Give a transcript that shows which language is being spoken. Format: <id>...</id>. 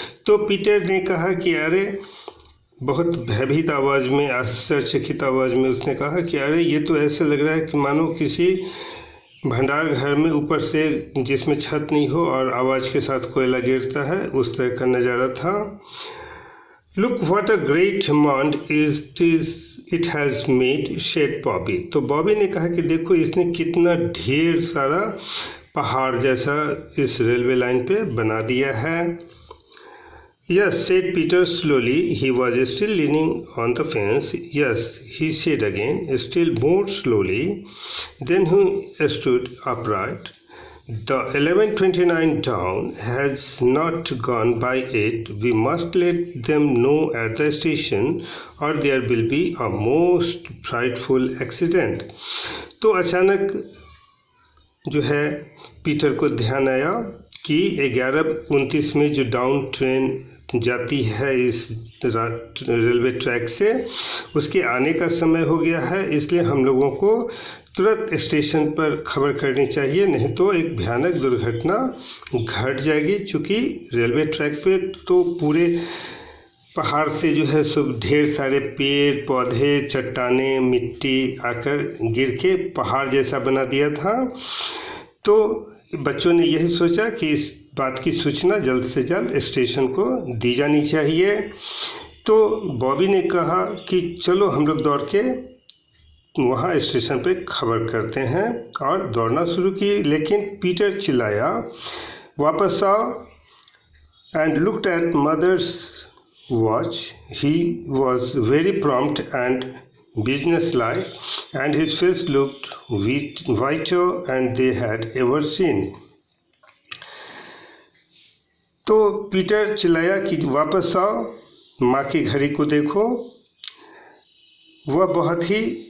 <hi>तो पीटर ने कहा कि अरे, बहुत भयभीत आवाज़ में, आश्चर्यचकित आवाज़ में उसने कहा कि अरे ये तो ऐसा लग रहा है कि मानो किसी भंडार घर में ऊपर से जिसमें छत नहीं हो और आवाज़ के साथ कोयला गिरता है, उस तरह का नज़ारा था.</hi> <en>Look what a great mound it has made, said Bobby.</en> <hi>तो बॉबी ने कहा कि देखो इसने कितना ढेर सारा पहाड़ जैसा इस रेलवे लाइन पे बना दिया है.</hi> <en>Yes, said Peter slowly. He was still leaning on the fence. Yes, he said again, still more slowly. Then he stood upright. The 11:29 down has not gone by yet. We must let them know at the station or there will be a most frightful accident.</en> <hi>तो अचानक जो है Peter को ध्यान आया कि 11:29 में जो डाउन ट्रेन जाती है इस रेलवे ट्रैक से, उसके आने का समय हो गया है, इसलिए हम लोगों को तुरंत स्टेशन पर खबर करनी चाहिए, नहीं तो एक भयानक दुर्घटना घट जाएगी. चूँकि रेलवे ट्रैक पे तो पूरे पहाड़ से जो है सब ढेर सारे पेड़ पौधे चट्टानें मिट्टी आकर गिर के पहाड़ जैसा बना दिया था. तो बच्चों ने यही सोचा कि इस बात की सूचना जल्द से जल्द स्टेशन को दी जानी चाहिए. तो बॉबी ने कहा कि चलो हम लोग दौड़ के वहाँ स्टेशन पे खबर करते हैं, और दौड़ना शुरू की. लेकिन पीटर चिल्लाया, वापस आओ,</hi> <en>And looked at mother's watch. He was very prompt and business-like, and his face looked whiter than they had ever seen.</en> <hi>तो पीटर चिल्लाया कि वापस आओ, माँ की घड़ी को देखो. वह बहुत ही</hi>